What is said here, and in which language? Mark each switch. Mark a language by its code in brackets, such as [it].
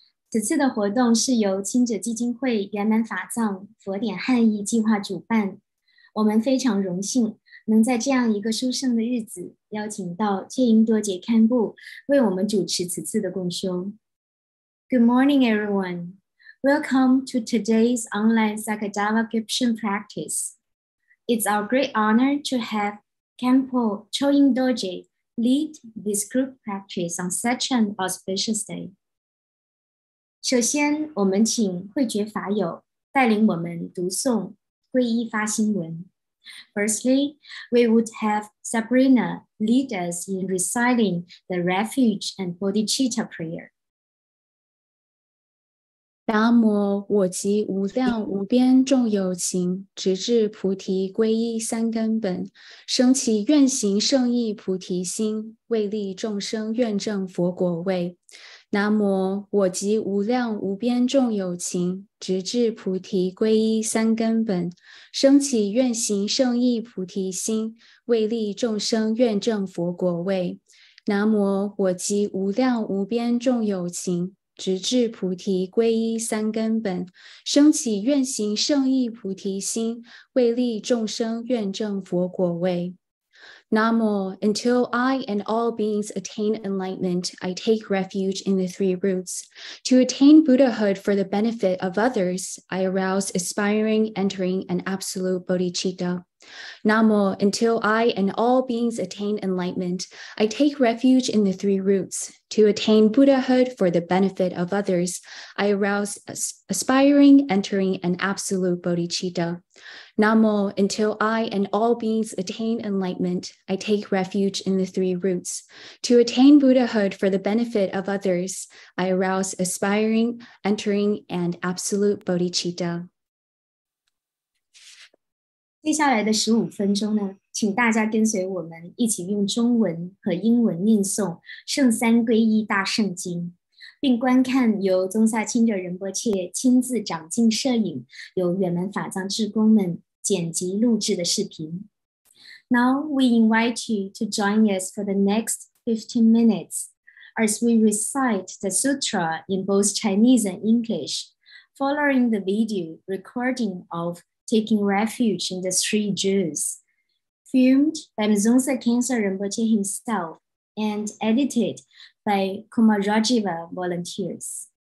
[zh] 此次的活动是由亲者基金会圆满法藏佛典汉译计划主办，我们非常荣幸能在这样一个殊胜的日子，邀请到戒英多杰堪布为我们主持此次的共修。 [en] Good morning, everyone. Welcome to today's online Sakadava Gypsum practice. It's our great honor to have Khenpo Choying Doje lead this group practice on such an auspicious day. [zh] 首先，我们请慧觉法友带领我们读诵皈依发心文。 [en] Firstly, we would have Sabrina lead us in reciting the Refuge and Bodhicitta prayer. [zh] 达摩我集无量无边众有情，直至菩提皈依三根本，生起愿行圣意菩提心，为利众生愿证佛果位。南无我集无量无边众有情，直至菩提皈依三根本，生起愿行圣意菩提心，为利众生愿证佛果位。南无我集无量无边众有情，直至菩提皈依三根本，生起愿行圣意菩提心，为利众生愿证佛果位。 [en] Namo, until I and all beings attain enlightenment, I take refuge in the three roots. To attain Buddhahood for the benefit of others, I arouse aspiring, entering, and absolute bodhicitta. Namo, until I and all beings attain enlightenment, I take refuge in the three roots. To attain Buddhahood for the benefit of others, I arouse aspiring, entering, and absolute bodhicitta. Namo, until I and all beings attain enlightenment, I take refuge in the three roots. To attain Buddhahood for the benefit of others, I arouse aspiring, entering, and absolute bodhicitta. [zh] 接下来的15分钟呢，请大家跟随我们一起用中文和英文念诵圣三皈依大圣经，并观看由宗萨钦者仁波切亲自掌镜摄影，由圆满法藏志工们剪辑录制的视频。 [en] Now we invite you to join us for the next 15 minutes as we recite the sutra in both Chinese and English, following the video recording of Taking Refuge in the Three Jewels, filmed by Mzonsa Khyentse Rinpoche himself and edited by Kumarajiva volunteers.